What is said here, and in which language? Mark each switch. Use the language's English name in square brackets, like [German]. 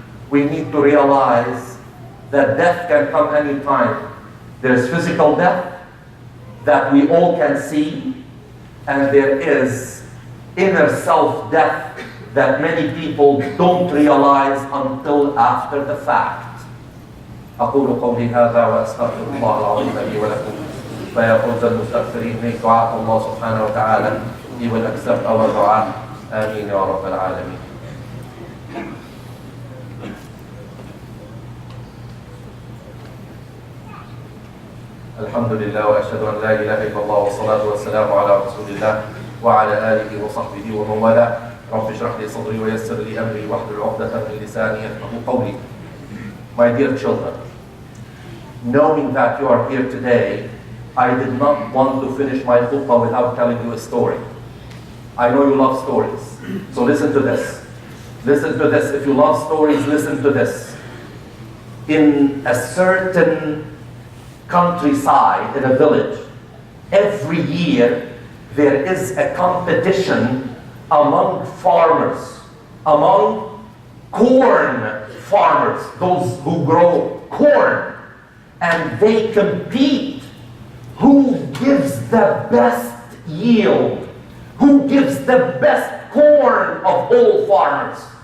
[English] We need to realize that death can come anytime. There's physical death that we all can see, and there is inner self death that many people don't realize until after the fact. [Arabic] أقول قولي هذا وأستغفر الله العظيم لي ولكم فيا فوز المستغفرين. [English] Make dua to Allah subhanahu wa ta'ala. He will accept our dua. [Arabic] آمين يا رب العالمين. الحمد لله وأشهد أن لا إله إلا الله والصلاة والسلام على رسول الله وعلى آله وصحبه ومن والاه. رب اشرح لي صدري ويسر لي أمري واحلل عقدة من لساني يفقهوا قولي. [English] My dear children, knowing that you are here today, I did not want to finish my khutbah without telling you a story. I know you love stories, so listen to this. Listen to this. If you love stories, listen to this. In a certain countryside, in a village, every year there is a competition among farmers, among corn farmers, those who grow corn, and they compete who gives the best yield, who gives the best corn of all farmers.